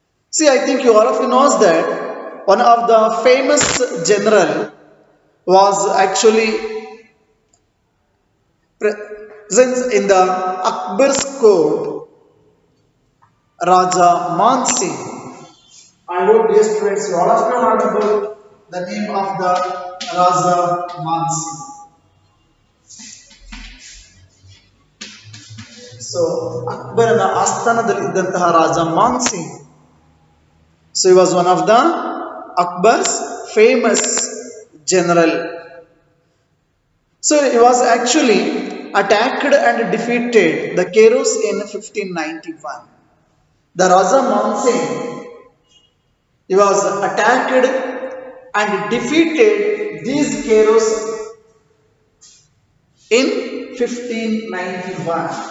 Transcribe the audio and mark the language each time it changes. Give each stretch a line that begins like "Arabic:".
English: See, I think you all of you knows that one of the famous general was actually present in the Akbar's court, Raja Man Singh. I hope dear students, you all of you heard about the name of the Raja Man Singh.
Kannada: So, Akbarನ ಆಸ್ಥಾನದಲ್ಲಿದ್ದಂತಹ Raja Maan Singh.
English: So he was one of the Akbar's famous general. So he was actually attacked and defeated the Keros in 1591. The Raja Man Singh, he was attacked and defeated these Keros in 1591.